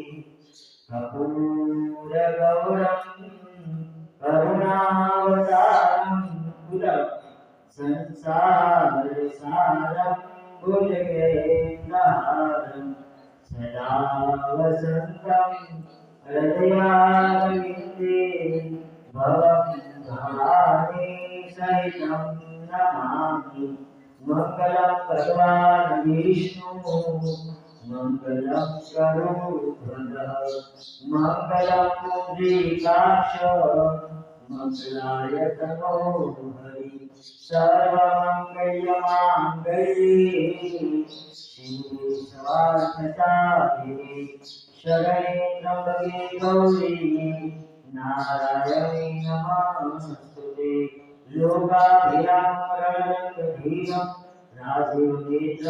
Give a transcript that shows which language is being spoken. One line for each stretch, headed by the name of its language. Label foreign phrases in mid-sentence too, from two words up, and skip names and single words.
Sanskrit: कपूर गौरम करुणावतारम संसार सारम भुजगेन्द्रहारं सदा वसन्तं हृदयारविन्दे भवं भवानी सहितं नमामि. मङ्गलं भगवान् विष्णु मङ्गलं गरुडध्वजः मङ्गलं पुण्डरीकाक्ष मङ्गलाय तनो हरि सर्वमङ्गल्यमाङ्गल्ये शिवे सर्वार्थसाधिके शरणे त्र्यम्बके गौरी नारायणे नमस्तुते लोकाभिरामरणधीरम राजीवनेत्रम